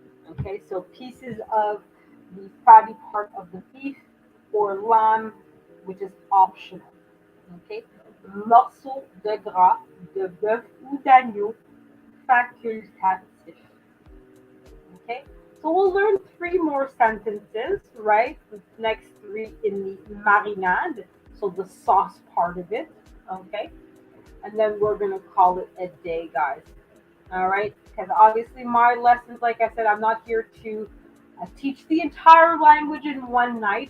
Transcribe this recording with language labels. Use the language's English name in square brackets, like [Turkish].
[English] Okay, so pieces of the fatty part of the beef or lamb, which is optional. [French] Okay, morceau de gras, de bœuf ou d'agneau, facultatif. [English] Okay, so we'll learn three more sentences, right? The next three in the marinade, so the sauce part of it. Okay, and then we're gonna call it a day, guys. All right, because obviously my lessons, like I said, I'm not here to teach the entire language in one night.